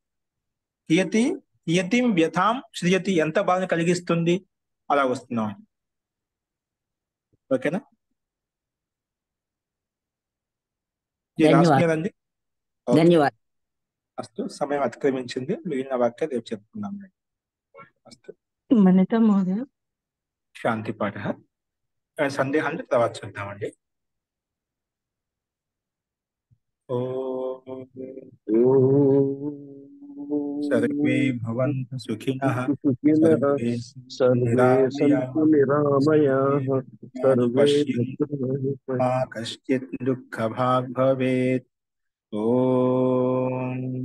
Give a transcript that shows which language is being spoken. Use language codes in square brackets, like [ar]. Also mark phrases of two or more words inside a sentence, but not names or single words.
[sa] కియతిం వ్యథాం సృజతి [te] ఎంత బాధ కలిగిస్తుంది అలా వస్తున్నాం ఓకేనా రాసుకునేదండి ధన్యవాదాలు అస్తు సమయం అతిక్రమించింది మిగిలిన వాక్యం రేపు చెప్పుకుందాం అస్తు [sa] మన్యత మహోదయ [te] శాంతి పాఠ సందేహాన్ని తర్వాత చూద్దామండి [sa] सर्वे भवन्तु सुखिनः सर्वे सन्तु निरामयाः सर्वे मा कश्चित् दुःखभाग् भवेत् ॐ